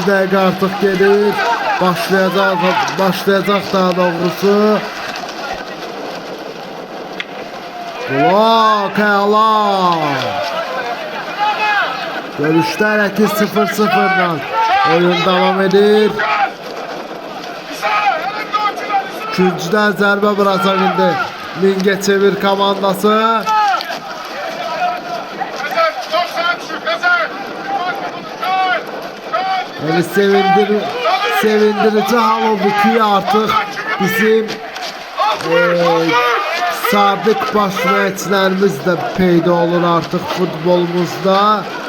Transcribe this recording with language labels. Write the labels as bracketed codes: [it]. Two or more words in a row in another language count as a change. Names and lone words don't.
[tr] dakika artık gelir. Başlayacak daha doğrusu. Blok hala. Görüşler 2-0-0'dan. [az] Oyun devam edir. Üçüncüden zərbə vuracaq indi Mingəçevir komandası. Yani sevindirici hal oldu ki artık bizim sadık baş məşqçilərimiz də peyda olur artık futbolumuzda.